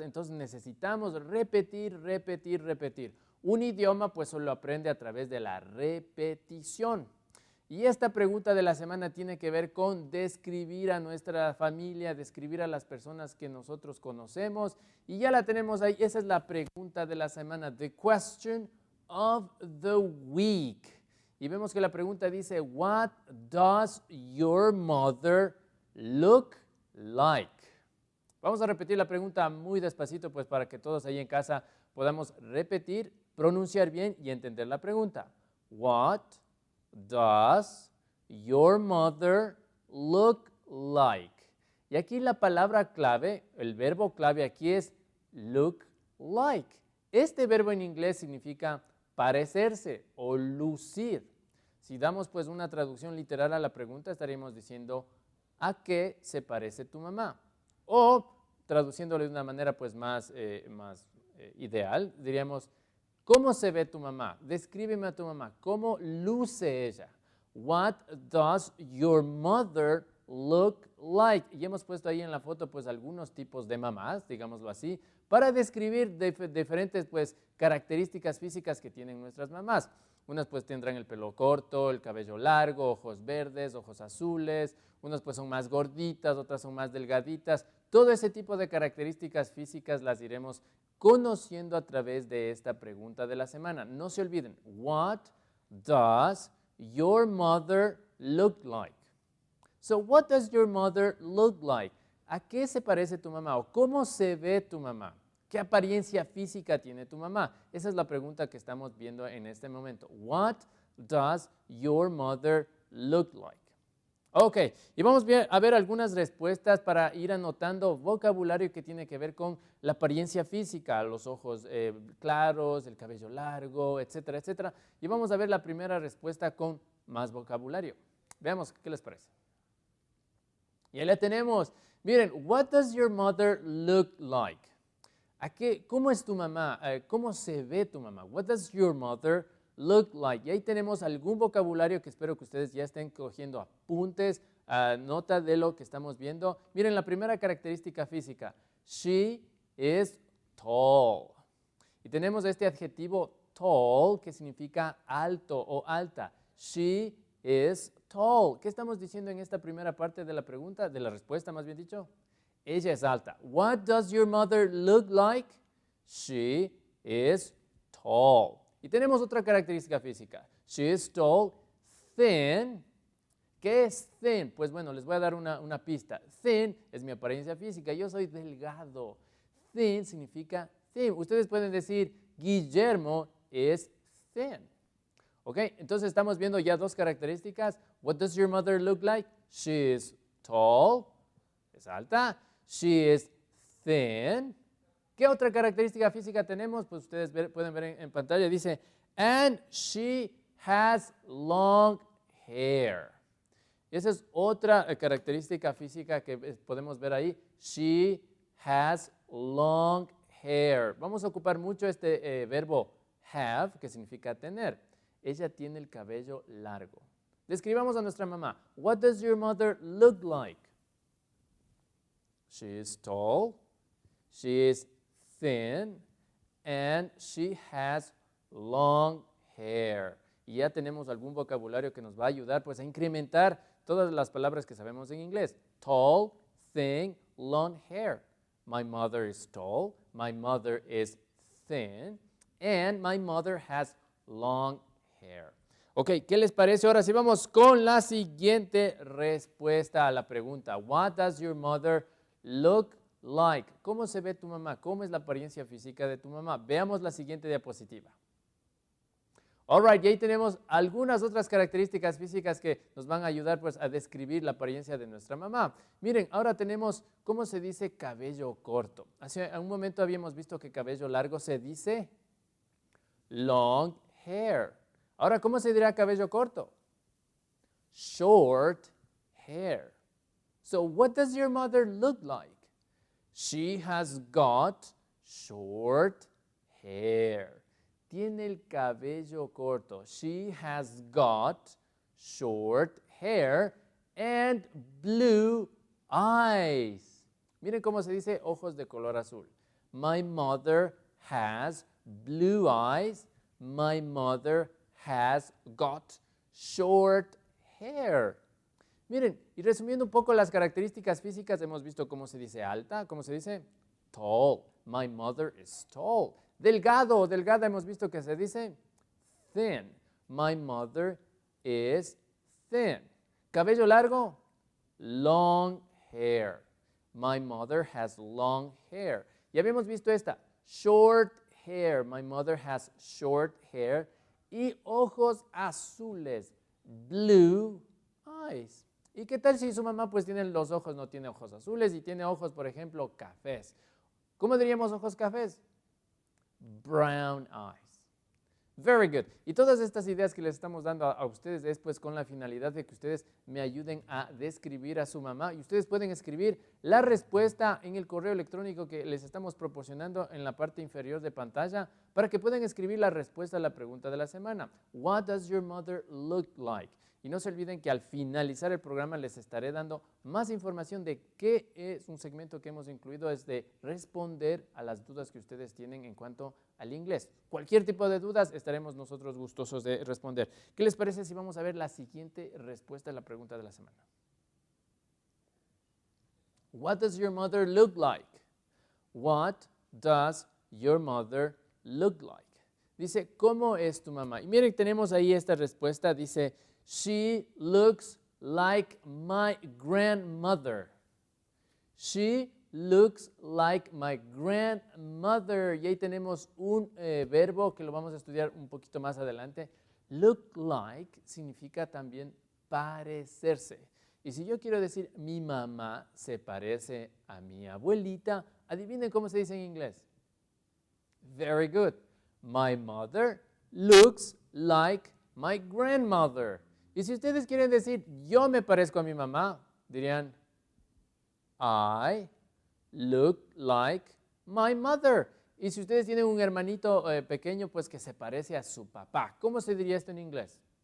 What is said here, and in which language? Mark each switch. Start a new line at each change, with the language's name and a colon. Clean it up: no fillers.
Spanish: Entonces necesitamos repetir. Un idioma pues solo aprende a través de la repetición. Y esta pregunta de la semana tiene que ver con describir a nuestra familia, describir a las personas que nosotros conocemos. Y ya la tenemos ahí. Esa es la pregunta de la semana.
English: The question of the week.
Spanish: Y vemos que la pregunta dice,
English: What does your mother look like?
Spanish: Vamos a repetir la pregunta muy despacito, pues para que todos ahí en casa podamos repetir, pronunciar bien y entender la pregunta.
English: What does your mother look like?
Spanish: Y aquí la palabra clave, el verbo clave aquí es look like. Este verbo en inglés significa parecerse o lucir. Si damos pues una traducción literal a la pregunta, estaríamos diciendo ¿a qué se parece tu mamá? O traduciéndolo de una manera pues más ideal, diríamos ¿cómo se ve tu mamá? Descríbeme a tu mamá. ¿Cómo luce ella?
English: What does your mother look like?
Spanish: Y hemos puesto ahí en la foto pues algunos tipos de mamás, digámoslo así, para describir diferentes pues características físicas que tienen nuestras mamás. Unas pues tendrán el pelo corto, el cabello largo, ojos verdes, ojos azules, unas pues son más gorditas, otras son más delgaditas. Todo ese tipo de características físicas las iremos conociendo a través de esta pregunta de la semana. No se olviden,
English: what does your mother look like? So, what does your mother look like?
Spanish: ¿A qué se parece tu mamá o cómo se ve tu mamá? ¿Qué apariencia física tiene tu mamá? Esa es la pregunta que estamos viendo en este momento.
English: What does your mother look like?
Spanish: Ok, y vamos a ver algunas respuestas para ir anotando vocabulario que tiene que ver con la apariencia física, los ojos claros, el cabello largo, etcétera, etcétera. Y vamos a ver la primera respuesta con más vocabulario. Veamos qué les parece. Y ahí la tenemos.
English: Miren, what does your mother look like?
Spanish: ¿Cómo es tu mamá? ¿Cómo se ve tu mamá?
English: What does your mother look like?
Spanish: Y ahí tenemos algún vocabulario que espero que ustedes ya estén cogiendo apuntes, nota de lo que estamos viendo. Miren, la primera característica física.
English: She is tall.
Spanish: Y tenemos este adjetivo tall que significa alto o alta.
English: She is tall.
Spanish: ¿Qué estamos diciendo en esta primera parte de la pregunta, de la respuesta más bien dicho? Ella es alta.
English: What does your mother look like? She is tall.
Spanish: Y tenemos otra característica física.
English: She is tall, thin.
Spanish: ¿Qué es thin? Pues bueno, les voy a dar una pista. Thin es mi apariencia física. Yo soy delgado. Thin significa thin. Ustedes pueden decir,
English: Guillermo is thin.
Spanish: ¿Ok? Entonces estamos viendo ya dos características.
English: What does your mother look like? She is tall.
Spanish: Es alta.
English: She is thin.
Spanish: ¿Qué otra característica física tenemos? Pues ustedes pueden ver en pantalla.
English: Dice, and she has long hair.
Spanish: Esa es otra característica física que podemos ver ahí.
English: She has long hair.
Spanish: Vamos a ocupar mucho este verbo have, que significa tener. Ella tiene el cabello largo. Describamos a nuestra mamá.
English: What does your mother look like? She is tall, she is thin, and she has long hair.
Spanish: Y ya tenemos algún vocabulario que nos va a ayudar pues a incrementar todas las palabras que sabemos en inglés.
English: Tall, thin, long hair. My mother is tall, my mother is thin, and my mother has long hair.
Spanish: Ok, ¿qué les parece? Ahora sí vamos con la siguiente respuesta a la pregunta.
English: What does your mother look like?
Spanish: ¿Cómo se ve tu mamá? ¿Cómo es la apariencia física de tu mamá? Veamos la siguiente diapositiva.
English: All right,
Spanish: y ahí tenemos algunas otras características físicas que nos van a ayudar pues, a describir la apariencia de nuestra mamá. Miren, ahora tenemos, ¿cómo se dice cabello corto? Hace un momento habíamos visto que cabello largo se dice long hair. Ahora, ¿cómo se dirá cabello corto?
English: Short hair. So, what does your mother look like? She has got short hair.
Spanish: Tiene el cabello corto.
English: She has got short hair and blue eyes.
Spanish: Miren cómo se dice ojos de color azul.
English: My mother has blue eyes. My mother has got short hair.
Spanish: Miren, y resumiendo un poco las características físicas, hemos visto cómo se dice alta, cómo se dice tall.
English: My mother is tall.
Spanish: Delgado o delgada hemos visto que se dice thin.
English: My mother is thin.
Spanish: Cabello largo,
English: long hair. My mother has long hair.
Spanish: Y habíamos visto esta,
English: short hair. My mother has short hair.
Spanish: Y ojos azules, blue eyes. ¿Y qué tal si su mamá pues tiene los ojos, no tiene ojos azules y tiene ojos, por ejemplo, cafés? ¿Cómo diríamos ojos cafés?
English: Brown eyes. Very good.
Spanish: Y todas estas ideas que les estamos dando a ustedes es pues con la finalidad de que ustedes me ayuden a describir a su mamá. Y ustedes pueden escribir la respuesta en el correo electrónico que les estamos proporcionando en la parte inferior de pantalla para que puedan escribir la respuesta a la pregunta de la semana.
English: What does your mother look like?
Spanish: Y no se olviden que al finalizar el programa les estaré dando más información de qué es un segmento que hemos incluido, es de responder a las dudas que ustedes tienen en cuanto al inglés. Cualquier tipo de dudas estaremos nosotros gustosos de responder. ¿Qué les parece si vamos a ver la siguiente respuesta a la pregunta de la semana?
English: What does your mother look like? What does your mother look like?
Spanish: Dice, ¿cómo es tu mamá? Y miren, tenemos ahí esta respuesta, dice,
English: she looks like my grandmother. She looks like my grandmother.
Spanish: Y ahí tenemos un verbo que lo vamos a estudiar un poquito más adelante. Look like significa también parecerse. Y si yo quiero decir mi mamá se parece a mi abuelita, adivinen cómo se dice en inglés.
English: Very good. My mother looks like my grandmother.
Spanish: Y si ustedes quieren decir yo me parezco a mi mamá, dirían
English: I look like my mother.
Spanish: Y si ustedes tienen un hermanito pequeño, pues que se parece a su papá. ¿Cómo se diría esto en inglés?